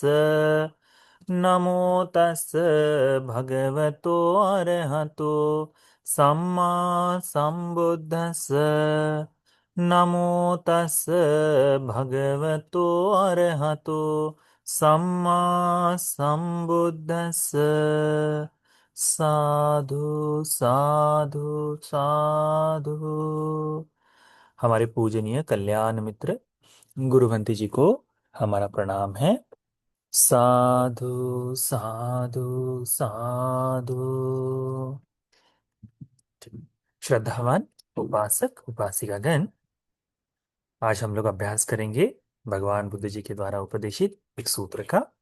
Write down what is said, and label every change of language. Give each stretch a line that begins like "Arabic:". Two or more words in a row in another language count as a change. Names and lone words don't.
Pali: नमो तस् भगवतो अरहतो सम्मा संबुद्धस्स। नमो तस् भगवतो अरहतो सम्मा संबुद्धस्स। साधु साधु साधु।
Hindi: हमारे पूजनीय कल्याण मित्र गुरुवंती जी को हमारा प्रणाम है।
Pali: साधु साधु साधु।
Hindi: श्रद्धावान उपासक उपासिकागण, आज हम लोग अभ्यास करेंगे भगवान बुद्ध जी के द्वारा उपदेशित एक सूत्र का।